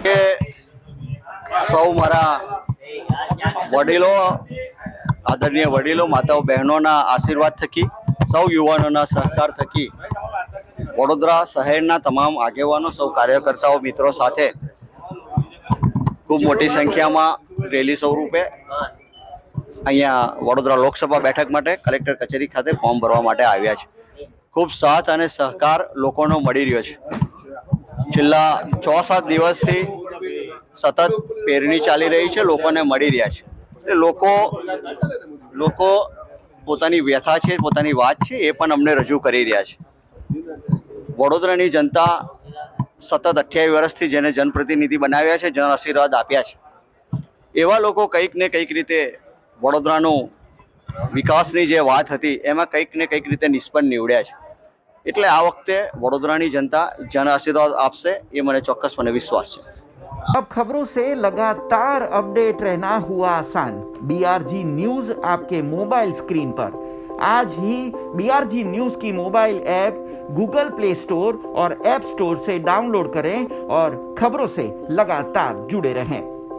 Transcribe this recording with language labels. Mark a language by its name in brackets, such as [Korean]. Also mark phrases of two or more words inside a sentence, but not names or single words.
[Gujarati] સૌ મારા વડીલો, આદરણીય વડીલો, માતાઓ, બહેનો આશીર્વાદ થકી, સૌ યુવાનો સહકાર થકી વડોદરા શહેરના તમામ આગેવાનો, સૌ કાર્યકર્તાઓ, મિત્રો સાથે ખૂબ મોટી સંખ્યા માં રેલી સ્વરૂપે અહીંયા વડોદરા લોકસભા બેઠક માટે કલેક્ટર કચેરી ખાતે ફોર્મ ભરવા માટે આવ્યા છે। ખૂબ સાથ અને સહકાર લોકોનો મળી રહ્યો છે। છેલ્લા 6-7 દિવસથી સતત પેરણી ચાલી રહી છે, લોકોને મળી રહ્યા છે। લોકો પોતાની વ્યથા છે, પોતાની વાત છે, એ પણ અમને રજૂ કરી રહ્યા છે। વડોદરાની જનતા સતત 28 વર્ષથી જેને જનપ્રતિનિધિ બનાવ્યા છે, જન આશીર્વાદ આપ્યા છે, એવા લોકો કંઈક ને કંઈક રીતે વડોદરાનો વિકાસની જે વાત હતી એમાં કંઈક ને કંઈક રીતે નિષ્ફળ નિવડ્યા છે। એટલે આ વખતે વડોદરાની જનતા જન આશીર્વાદ આપશે એ મને ચોક્કસપણે વિશ્વાસ છે। [Hindi] अब खबरों से लगातार अपडेट रहना हुआ आसान। बीआरजी न्यूज आपके मोबाइल स्क्रीन पर। आज ही बीआरजी न्यूज की मोबाइल ऐप गूगल प्ले स्टोर और ऐप स्टोर से डाउनलोड करें और खबरों से लगातार जुड़े रहें।